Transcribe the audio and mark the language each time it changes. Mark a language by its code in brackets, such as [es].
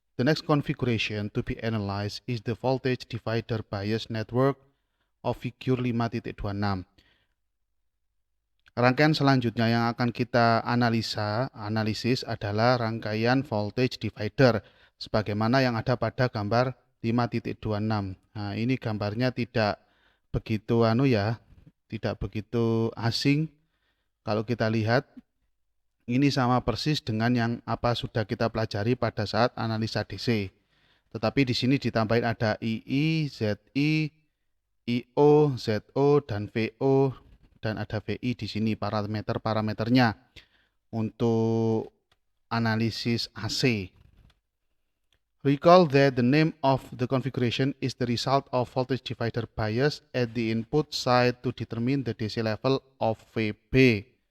[en] The next configuration to be analyzed is the voltage divider bias network of figure 5.26. [id] Rangkaian selanjutnya yang akan kita analisis adalah rangkaian voltage divider sebagaimana yang ada pada gambar 5.26. Nah, ini gambarnya tidak begitu tidak begitu asing. Kalau kita lihat ini sama persis dengan yang apa sudah kita pelajari pada saat analisa DC. Tetapi di sini ditambahin ada II, ZI, IO, ZO, dan VO, dan ada VI di sini parameternya untuk analisis AC. [en] Recall that the name of the configuration is the result of voltage divider bias at the input side to determine the DC level of VB.